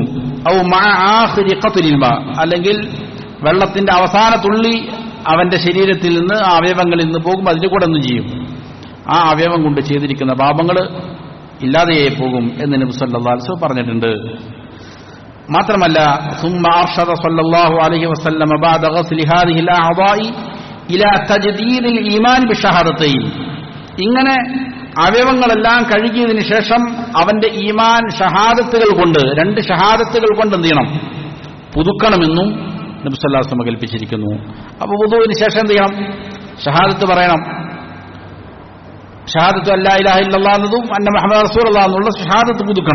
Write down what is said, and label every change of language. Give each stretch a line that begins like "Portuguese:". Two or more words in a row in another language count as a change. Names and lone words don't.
Arabic: أو مع آخر قطر الماء,
Malayalam: അല്ലെങ്കിൽ വെള്ളത്തിന്റെ അവസാന തുള്ളി അവന്റെ ശരീരത്തിൽ നിന്ന് ആ അവയവങ്ങളിൽ നിന്ന് പോകുമ്പോൾ അതിന്റെ കൂടെ ഒന്നും ചെയ്യും, ആ അവയവം കൊണ്ട് ചെയ്തിരിക്കുന്ന പാപങ്ങൾ ഇല്ലാതെയായി പോകും എന്ന് നബി
Arabic: صلى الله عليه وسلم
Malayalam: പറഞ്ഞിട്ടുണ്ട്.
Arabic: മാത്രമല്ല ثم أرشد صلى الله عليه وسلم بعد غسل هذه الأعضاء إلى تجديد الإيمان بالشهادتين,
Malayalam: ഇങ്ങനെ അവയവങ്ങളെല്ലാം കഴുകിയതിനു ശേഷം അവന്റെ ഈമാൻ ഷഹാദത്തുകൾ കൊണ്ട്, 2 ഷഹാദത്തുകൾ കൊണ്ട് എന്ത് ചെയ്യണം? പുതുക്കണമെന്നും നബി
Arabic: صلى الله عليه وسلم
Malayalam: കൽപ്പിച്ചിരിക്കുന്നു. അപ്പോൾ വുദൂഇന് ശേഷം എന്ത് ചെയ്യണം? ഷഹാദത്ത് പറയണം.
Arabic: شهادة أن لا إله إلا الله
Malayalam: എന്നതും
Arabic: أن محمدا رسول الله
Malayalam: എന്നുള്ള ഷഹാദത്ത് പുതുക്കണം.